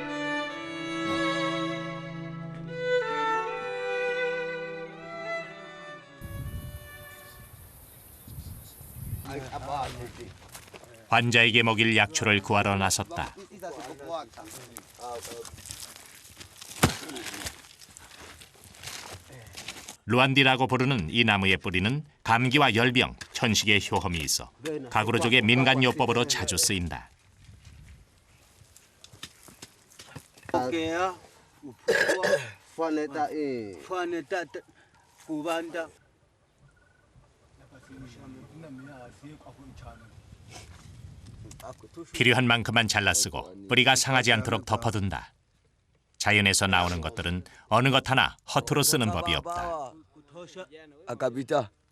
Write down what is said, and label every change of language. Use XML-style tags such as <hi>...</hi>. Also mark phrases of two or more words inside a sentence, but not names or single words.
<ko>환자에게 먹일 약초를 구하러 나섰다. 루안디라고 부르는 이 나무의 뿌리는 감기와 열병, 천식의 효험이 있어 가구르족의 민간요법으로 자주 쓰인다. Oke ya. Faneta Faneta kubanda. 필요한 만큼만 잘라 쓰고 뿌리가 상하지 않도록 덮어둔다. 자연에서 나오는 것들은 어느 것 하나 허투루 쓰는 법이 없다. Akabita.</ko>